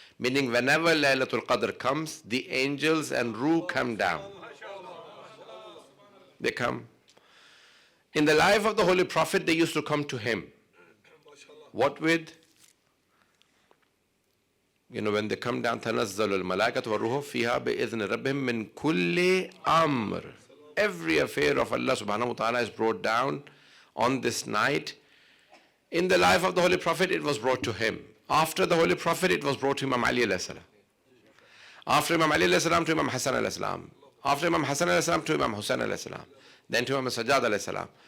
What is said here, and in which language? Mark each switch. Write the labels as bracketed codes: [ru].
[en] Meaning whenever Laylatul Qadr comes, the angels and Ruh come down. They come. In the life of the Holy Prophet, they used to come to him. What with? When they come down, [ar] تَنَزَّلُ الْمَلَائِكَةُ وَالرُّوحُ فِيهَا بِإِذْنِ رَبِّهِم مِّن كُلِّ أَمْرٍ. [en] Every affair of Allah subhanahu wa ta'ala is brought down on this night. In the life of the Holy Prophet, it was brought to him. After the Holy Prophet, it was brought to Imam Ali alayhi salam. After Imam Ali alayhi salam, to Imam Hassan alayhi salam. After Imam Hassan alayhi salam, to Imam Hussain alayhi salam. Then to Imam Sajjad alayhi salam.